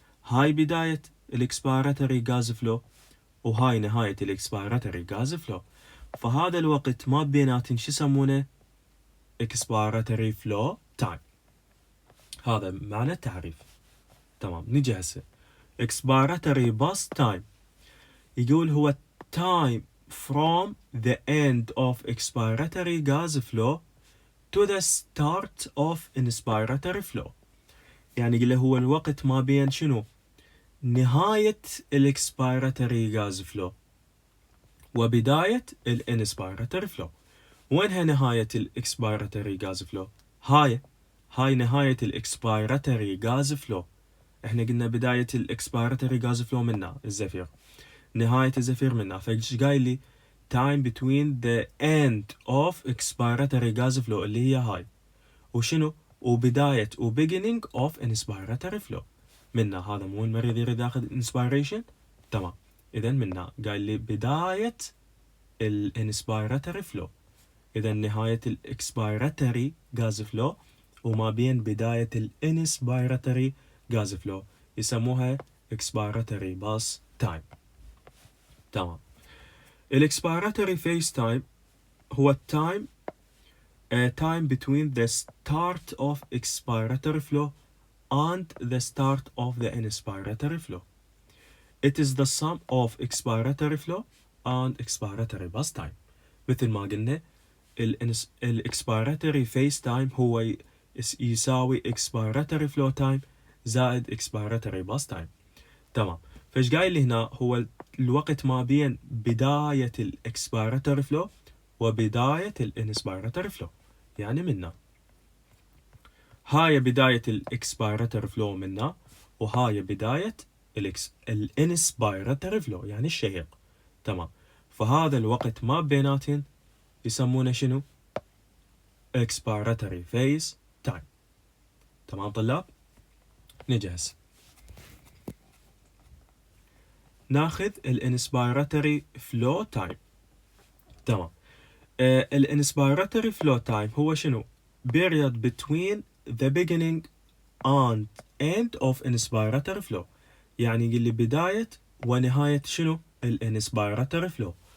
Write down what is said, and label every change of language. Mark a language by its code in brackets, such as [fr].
[ar] هاي بداية الاكسبيراتوري غاز فلو وهاي نهاية الاكسبيراتوري غاز فلو. فهذا الوقت ما بيناتن شو يسمونه؟ expiratory flow time. هذا معنى التعريف. تمام. نجي هسه [en] expiratory bus time [ar] يقول هو [en] time from the end of expiratory gas flow to the start of inspiratory flow. [ar] يعني يقول هو الوقت ما بين شنو؟ نهاية الاكسبيراتوري غاز فلو وبداية الانسبيراتوري فلو. وينها نهاية الاكسبيراتوري غاز فلو؟ هاي نهاية الاكسبيراتوري غاز فلو. احنا قلنا بداية الاكسبيراتوري غاز فلو منا الزفير، نهاية الزفير منا. فايش قايل لي؟ [en] time between the end of expiratory gas flow [ar] اللي هي هاي، وشنو؟ وبداية [en] beginning of inspiratory flow. [ar] منا هذا مو المريض يريد ياخذ inspiration؟ تمام. إذا منا قايل لي بداية الانسبيراتوري فلو، إذا نهاية الاكسبيراتوري غاز فلو وما بين بداية الانسبيراتوري غاز فلو يسموها expiratory bus time. تمام. [en] الاكسبيراتوري phase time [ar] هو [en] time between the start of expiratory flow and the start of the inspiratory flow. It is the sum of expiratory flow and expiratory bus time. [ar] مثل ما قلنا [en] الاكسبيراتوري phase time [ar] هو يساوي [en] expiratory flow time [ar] زائد [en] expiratory bus time. [ar] تمام. فايش قايل لي هنا؟ هو الوقت ما بين بداية الاكسبيراتوري فلو وبداية الانسبيراتوري فلو. يعني منا هاي بداية الاكسبيراتوري فلو منا، وهاي بداية الانسبيراتوري فلو يعني الشهيق. تمام. فهذا الوقت ما بيناتن يسمونه شنو؟ expiratory phase time. تمام طلاب؟ نجهز ناخذ الانسبيراتوري فلو تايم. تمام. الانسبيراتوري فلو تايم هو شنو؟ [en] period between the beginning and end of inspiratory flow. [ar] يعني يقول لي بداية ونهاية شنو؟ الانسبيراتوري فلو.